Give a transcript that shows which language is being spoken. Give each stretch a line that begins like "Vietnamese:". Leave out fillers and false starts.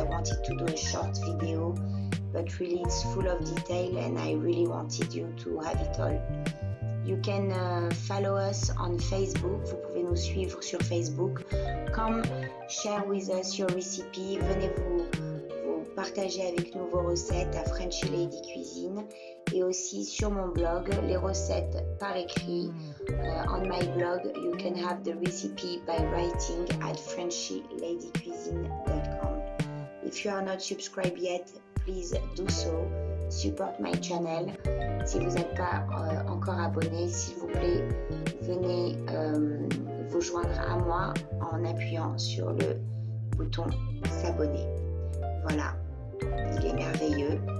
English: I wanted to do a short video, but really it's full of detail and I really wanted you to have it all. You can follow us on Facebook.
French: Vous pouvez nous suivre sur Facebook.
English: Come share with us your recipe.
French: Venez vous partager avec nous vos recettes à Frenchy Lady Cuisine et aussi sur mon blog, les recettes par écrit.
English: On my blog, you can have the recipe by writing at FrenchyLadyCuisine.com. If you are not subscribed yet, please do so. Support my channel.
French: Si vous n'êtes pas encore abonné, s'il vous plaît, venez vous joindre à moi en appuyant sur le bouton s'abonner. Voilà, il est merveilleux.